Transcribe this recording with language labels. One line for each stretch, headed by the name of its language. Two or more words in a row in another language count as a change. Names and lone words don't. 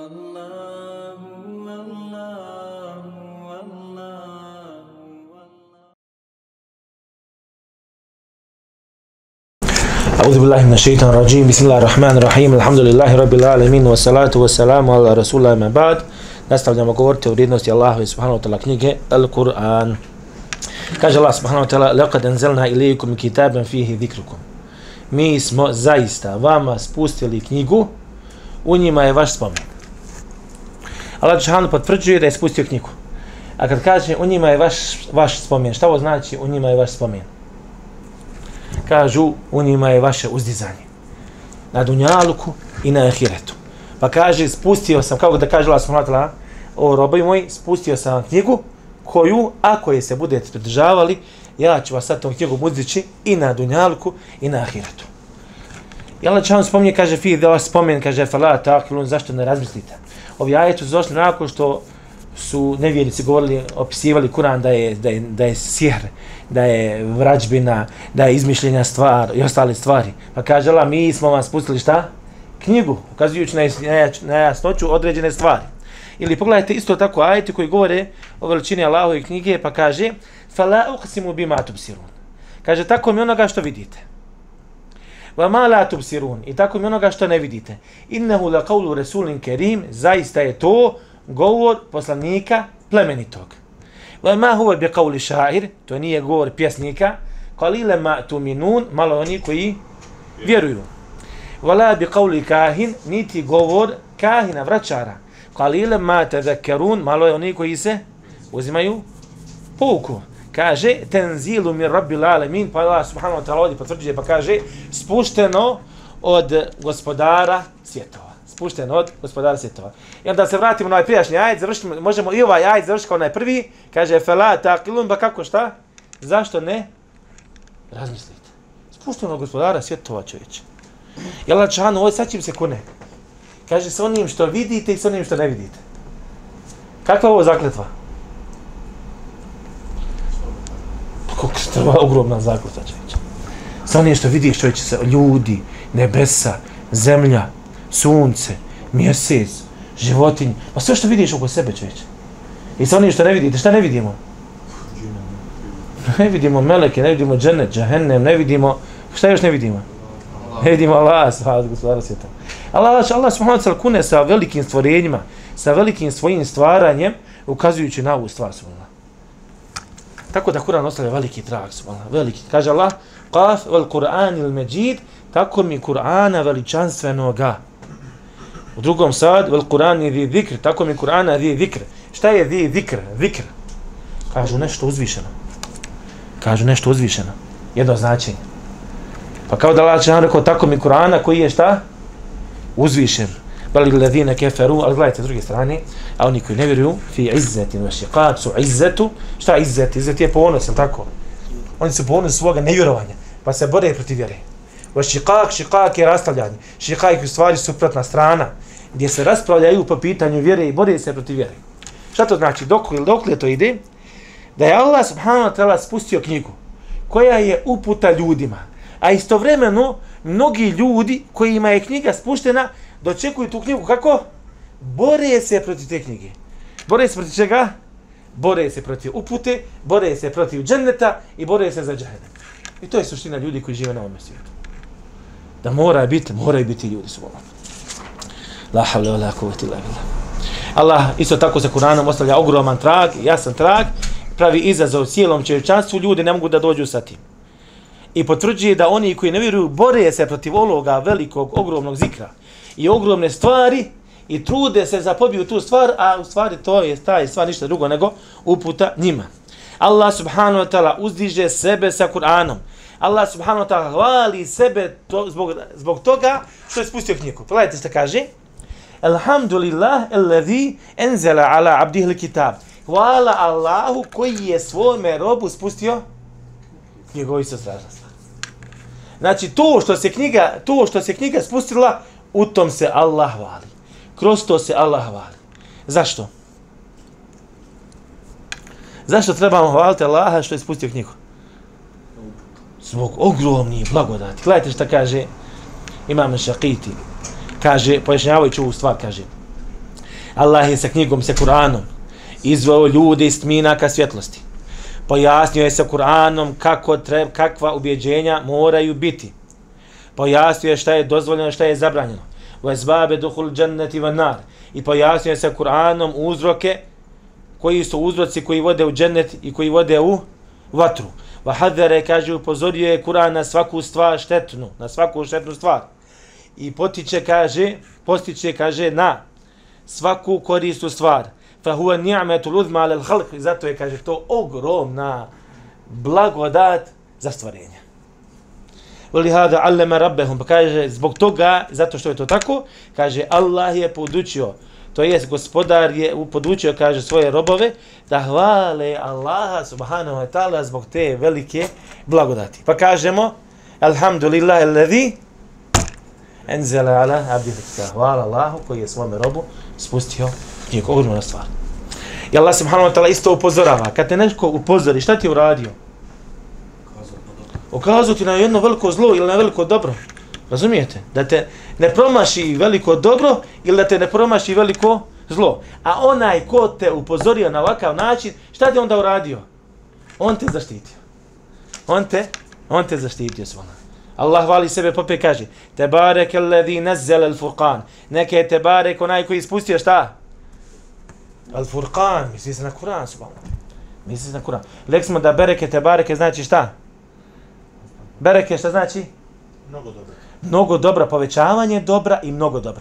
Arabic: أعوذ بالله من الشيطان الرجيم بسم الله الرحمن الرحيم الحمد لله رب العالمين والصلاة والسلام على رسول الله ما بعد.
Bosnian: Nastavljamo govoriti o vrijednosti Allahove
Arabic: سبحانه وتعالى
Bosnian: knjige Al-Kur'an.
Arabic: Kaže الله سبحانه وتعالى لقد أنزلنا إليكم كتابا فيه ذكركم."
Bosnian: Mi smo zaista vama spustili knjigu, u njima je vaš spomen. Allah dželle potvrđuje da je spustio knjigu. A kad kaže u njima je vaš spomen, šta ovo znači u njima je vaš spomen? Kažu u njima je vaše uzdizanje na dunjaluku i na ahiretu. Pa kaže spustio sam, kako da kaže Allah
Arabic: سبحانه وتعالى:
Bosnian: "O robovi moji, spustio sam vam knjigu koju, ako je se budete pridržavali, ja ću vas sad tom knjigom uzdići i na dunjaluku i na ahiretu." I Allah dželle spominje, kaže fi da vas spomen, kaže
Arabic: أفلا تعقلون,
Bosnian: zašto ne razmislite? Ovi ajeti su došli nakon što su nevjernici govorili, opisivali Kur'an da je sihr, da je vrađbina, da je izmišljenja stvar i ostale stvari. Pa kaže Allah, mi smo vam spustili šta? Knjigu, ukazujući na jasnoću određene stvari. Ili pogledajte isto tako ajeti koji govore o veličini Allahove knjige, pa kaže
Arabic: فلا أقسم بما تبصرون.
Bosnian: Kaže tako mi onoga što vidite.
Arabic: وما لا تبصرون,
Bosnian: i tako mi onoga što ne vidite.
Arabic: إنه لقول رسول كريم,
Bosnian: zaista je to govor poslanika plemenitog.
Arabic: وما هو بقول شاعر, to nije govor pjesnika. قليلا ما تؤمنون,
Bosnian: malo oni koji vjeruju.
Arabic: ولا بقول كاهن,
Bosnian: niti govor kahina, vračara.
Arabic: قليلا ما تذكرون,
Bosnian: malo je oni koji se uzimaju pouku. Kaže
Arabic: تنزيل من رب العالمين,
Bosnian: pa Allah
Arabic: سبحانه وتعالى
Bosnian: ovdje potvrđuje pa kaže spušteno od gospodara svjetova. Spušteno od gospodara svjetova. I onda se vratimo na ovaj prijašnji ajet, možemo i ovaj ajet završiti kao onaj prvi, kaže
Arabic: أفلا تعقلون,
Bosnian: ba kako šta? Zašto ne razmislite? Spušteno od gospodara svjetova, čovječe. I Allah dželle ovdje sad čim se kune. Kaže sa onim što vidite i sa onim što ne vidite. Kakva je ovo zakletva? Kako se treba ogromna zakletva, čovječe. Sa onim što vidiš, čovječe, se ljudi, nebesa, zemlja, sunce, mjesec, životinje, pa sve što vidiš oko sebe, čovječe. I sa onim što ne vidite, šta ne vidimo? Ne vidimo meleke, ne vidimo džennet, džahennem, ne vidimo, šta još ne vidimo? Ne vidimo Allah, subhanahu gospodara svijeta. Allah
Arabic: سبحانه وتعالى
Bosnian: kune sa velikim stvorenjima, sa velikim svojim stvaranjem, ukazujući na ovu stvar, subhanahu. Tako da Kur'an ostavlja veliki trag, subhanahu, veliki.
Arabic: Kaže الله ق والقرآن المجيد,
Bosnian: tako mi Kur'ana veličanstvenoga. U drugom sad,
Arabic: والقرآن ذي الذكر,
Bosnian: tako mi Kur'ana
Arabic: ذي الذكر.
Bosnian: Šta je
Arabic: ذي الذكر?
Bosnian: Zikr. Kažu nešto uzvišeno. Kažu nešto uzvišeno. Jedno značenje. Pa kao da Allah je rekao, tako mi Kur'ana koji je šta? Uzvišen.
Arabic: بل الذين كفروا,
Bosnian: ali gledajte s druge strane, a oni koji ne vjeruju,
Arabic: في عزة وشقاق,
Bosnian: su izzetu. Šta je izzet? Izzet je ponos, jel tako? Oni su ponos svoga nevjerovanja, pa se bore protiv vjere.
Arabic: وشقاق
Bosnian: je rastavljanje. Šiqaq je u stvari suprotna strana, gdje se raspravljaju po pitanju vjere i bore se protiv vjere. Šta to znači? Dokle to ide? Da je Allah
Arabic: سبحانه وتعالى
Bosnian: spustio knjigu, koja je uputa ljudima, a istovremeno mnogi ljudi kojima je knjiga spuštena dočekuju tu knjigu kako? Bore se protiv te knjige. Bore se protiv čega? Bore se protiv upute, bore se protiv dženneta i bore se za džahennem. I to je suština ljudi koji žive na ovom svijetu. Da moraju biti ljudi su voljeni.
Arabic: لا حول ولا قوة إلا بالله.
Bosnian: Allah isto tako sa Kur'anom ostavlja ogroman trag, jasan trag, pravi izazov cijelom čovječanstvu, ljudi ne mogu da dođu sa tim. I potvrđuje da oni koji ne vjeruju bore se protiv ovoga velikog, ogromnog zikra i ogromne stvari i trude se za pobiju tu stvar, a u stvari to je ta stvar ništa drugo nego uputa njima. Allah
Arabic: سبحانه وتعالى
Bosnian: uzdiže sebe sa Kur'anom. Allah
Arabic: سبحانه وتعالى
Bosnian: hvali sebe zbog toga što je spustio knjigu. Pogledajte što kaže.
Arabic: الحمد لله الذي أنزل على عبده الكتاب.
Bosnian: Hvala Allahu koji je svome robu spustio knjigu. Ovo strašna stvar. Znači to što se knjiga spustila, u tom se Allah hvali. Kroz to se Allah hvali. Zašto? Zašto trebamo hvaliti Allaha što je spustio knjigu? Zbog ogromnih blagodati. Gledajte šta kaže Imam Šaqiti. Kaže, pojašnjavajući ovu stvar, kaže Allah je sa knjigom, sa Kur'anom izveo ljude iz tmina ka svjetlosti. Pojasnio je sa Kur'anom kakva ubjeđenja moraju biti. Pojasnio je šta je dozvoljeno, šta je zabranjeno.
Arabic: وَاسْبَابَ دُخُلْ جَنَّةِ وَالنَّارِ.
Bosnian: I pojasnio je sa Kur'anom uzroke koji su uzroci koji vode u džennet i koji vode u vatru. وَحَذَّرَ kaže upozorio je Kur'an na svaku stvar štetnu, na svaku štetnu stvar. I postiče kaže na svaku korisnu stvar.
Arabic: فَهُوَ نِعْمَةُ الْعُظْمَى عَلَى الْخَلْقِ.
Bosnian: Zato je kaže to ogromna blagodat za stvorenje.
Arabic: وَلِهَذَا عَلَّمَ رَبَّهُمْ.
Bosnian: Pa kaže zbog toga, zato što je to tako, kaže Allah je podučio, to jest gospodar je podučio, kaže svoje robove, da hvale Allaha
Arabic: سبحانه وتعالى
Bosnian: zbog te velike blagodati. Pa kažemo,
Arabic: الحمد لله الذي أنزل على عبده الكتاب.
Bosnian: Hvala Allahu koji je svome robu spustio knjigu. Ogromna stvar. I Allah
Arabic: سبحانه وتعالى
Bosnian: isto upozorava. Kad te neko upozori, šta ti je uradio? Ukazao ti na jedno veliko zlo ili na veliko dobro. Razumijete? Da te ne promaši veliko dobro ili da te ne promaši veliko zlo. A onaj ko te upozorio na ovakav način, šta ti onda uradio? On te zaštitio. On te zaštitio svona. Allah hvali sebe popet kaže
Arabic: تبارك الذي نزل الفرقان.
Bosnian: Neka je Tebarek onaj koji ispustio šta? Al-furqan. Misli se na Kur'an, subhanallah. Misli se na Kur'an. Rekli smo da bereke Tebareke znači šta? Bereke šta znači? Mnogo dobro. Mnogo dobra, povećavanje dobra i mnogo dobra.